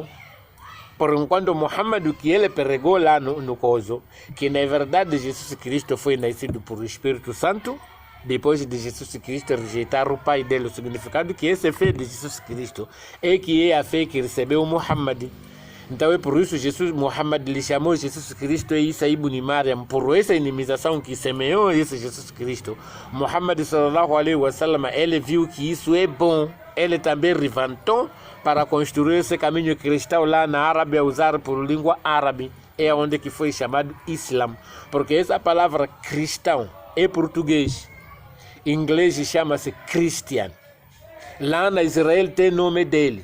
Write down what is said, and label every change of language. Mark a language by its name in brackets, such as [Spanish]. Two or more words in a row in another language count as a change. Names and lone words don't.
[Portuguese] Por enquanto Muhammad, o que ele pregou lá no coso, que na verdade Jesus Cristo foi nascido por o Espírito Santo, depois de Jesus Cristo rejeitar o pai dele. O significado que essa fé de Jesus Cristo é que é a fé que recebeu Muhammad. Então é por isso Muhammad lhe chamou Jesus Cristo e Isa ibn Maryam, por essa inimização que semeou esse Jesus Cristo. [Arabic] Muhammad صلى الله عليه وسلم, [Portuguese] ele viu que isso é bom. Ele também levantou para construir esse caminho cristão lá na Arábia, usar por língua árabe. É onde que foi chamado Islam. Porque essa palavra cristão é português. Em inglês chama-se Christian. Lá na Israel tem nome dele.